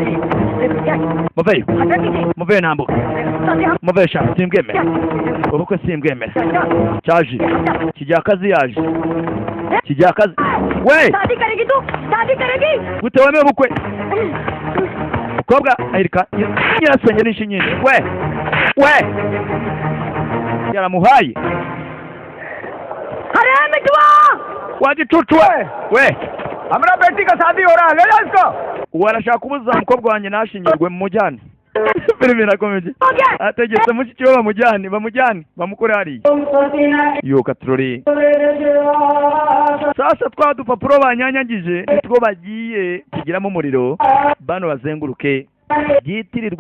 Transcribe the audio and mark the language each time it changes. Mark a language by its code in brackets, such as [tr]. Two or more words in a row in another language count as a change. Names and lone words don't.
[rw] muveyo ntambuka muveyo shaka simbwemere ubukwe simbwemere cyaje kijyakazi yaje kijyakazi we gute wemeye ubukwe mukobwa ahirika nyirasenge nishe nyine we yaramuhaye [hi] अरे मिठुआ [rw] wagicucu we [hi] हमारा बेटी का शादी हो रहा है ले जाओ इसको [rw] warashaka kubuza umukobwa wanjye nashingirwe mu mujyane filime irakomeje ategetse mushiki we bamujyane bamukore hariya yo katurore sasa twa dupapuro banyanyagije nitwo bagiye kugiramo umuriro bano bazenguruke byitirirwe